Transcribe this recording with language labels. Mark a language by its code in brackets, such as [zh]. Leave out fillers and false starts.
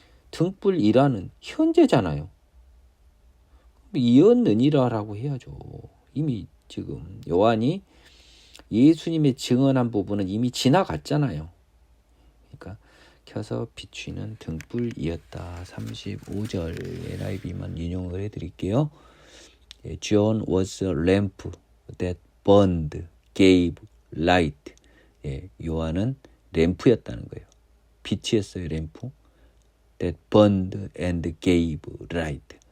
[ko] 등불이라는 현재잖아요. 이었느니라라고 해야죠. 이미 지금 요한이 예수님의 증언한 부분은 이미 지나갔잖아요. 그러니까 켜서 비추는 등불이었다. 35절 NIV만 인용을 해드릴게요. [en] John was a lamp that burned, gave light. [ko] 요한은 램프였다는 거예요. 빛이었어요. 램프. [en] That burned and gave light.